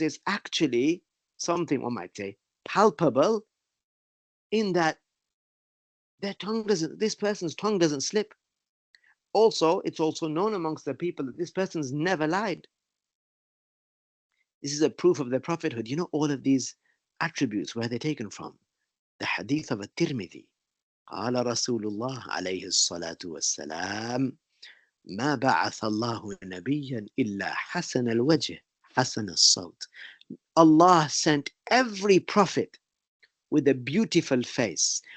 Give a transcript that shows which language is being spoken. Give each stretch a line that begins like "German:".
English: It's actually something, one might say, palpable, in that this person's tongue doesn't slip. Also, it's also known amongst the people that this person's never lied. This is a proof of their prophethood. You know, all of these attributes, where they're taken from? The hadith of الترمذي.
Arabic: قال رسول الله عليه الصلاة والسلام: ما بعث الله نبيا إلا حسن الوجه حسن الصوت.
English: Allah sent every prophet with a beautiful face.